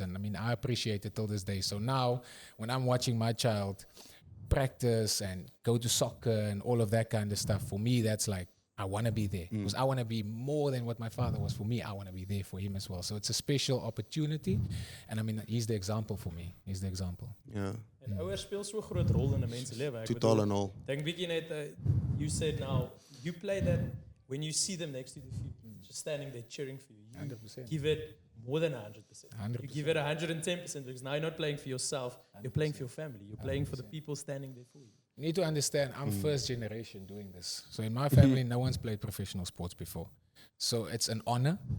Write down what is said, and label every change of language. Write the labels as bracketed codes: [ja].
[en] And I mean, I appreciate it till this day. So now when I'm watching my child practice and go to soccer and all of that kind of stuff, for me, that's like, I want to be there because I want to be more than what my father was for me. I want to be there for him as well. So it's a special opportunity. And I mean, he's the example for me. He's the example. Yeah. [af] En ouers speel so groot rol in 'n mens se lewe. Totaal en al. Dink bietjie net, [en] you said now, you play that when you see them next to the field, just standing there cheering for you. 100%. Give it more than 100%. 100%. You give it 110% because now you're not playing for yourself, you're playing for your family. You're playing for the people standing there for you. You need to understand, I'm first generation doing this. So in my family, no one's played professional sports before. So it's an honor